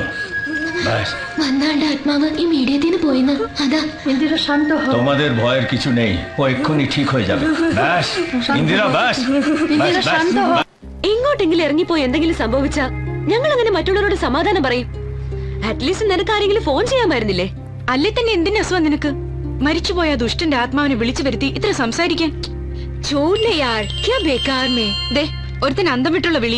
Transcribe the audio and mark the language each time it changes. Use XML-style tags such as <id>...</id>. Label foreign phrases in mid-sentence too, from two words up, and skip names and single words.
<bn>ব্যাস,</bn> <ml>വന്നാണ്ട് ആത്മാവ് ഈ മീഡിയത്തിന് പോയിന്ന്. അതാ</ml> <bn>ইন্দিরা শান্ত হও। তোমাদের ভয়ের কিছু নেই, ও এক্ষুনি ঠিক হয়ে যাবে। ব্যাস ইন্দিরা, ব্যাস ইন্দিরা শান্ত হও।</bn> <ml>എങ്ങോട്ടെങ്കിലും ഇറങ്ങിപ്പോയി എന്തെങ്കിലും സംഭവിച്ചാ ഞങ്ങൾ അങ്ങനെ മറ്റുള്ളവരോട് സമാധാനം പറയും. അറ്റ്ലീസ്റ്റ് നിനക്ക് ആരെങ്കിലും ഫോൺ ചെയ്യാമായിരുന്നില്ലേ? അല്ലേ തന്നെ എന്തിനാ അസുഖം നിനക്ക്? മരിച്ചുപോയ ദുഷ്ടന്റെ ആത്മാവിനെ വിളിച്ചു വരുത്തി ഇത്ര സംസാരിക്കാൻ? ഒരുത്തൻ അന്തം വിട്ടുള്ള വിളിയ.</ml>